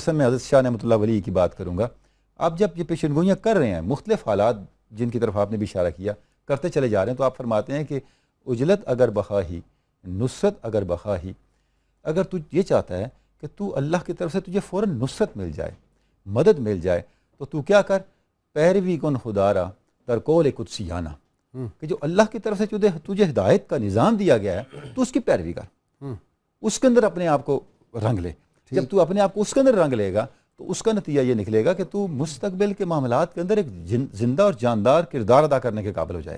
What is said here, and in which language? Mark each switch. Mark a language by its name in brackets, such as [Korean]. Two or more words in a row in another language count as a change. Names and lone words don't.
[Urdu] مثلا میں حضرت شاہ نعمت اللہ ولی کی بات کروں گا، آپ جب یہ پیشن گوئیاں کر رہے ہیں، مختلف حالات جن کی طرف آپ نے بھی اشارہ کیا، کرتے چلے جا رہے ہیں، تو آپ فرماتے ہیں کہ [Persian] اجلت اگر بخواہی، نصرت اگر بخواہی، [Urdu] اگر تو یہ چاہتا ہے کہ تو اللہ کی طرف سے تجھے فوراً نصرت مل جائے، مدد مل جائے، تو تو کیا کر، [Persian] پیروی کن خدا را ترکول قدسیانہ، [Urdu] کہ جو اللہ کی طرف سے تجھے ہدایت کا نظام دیا گیا ہے تو اس کی پیروی کر، اس کے اندر اپنے آپ کو رنگ لے. جب تو اپنے آپ کو اس کے اندر رنگ لے گا تو اس کا نتیجہ یہ نکلے گا کہ تو مستقبل کے معاملات کے اندر ایک زندہ اور جاندار کردار ادا کرنے کے قابل ہو جائے گا.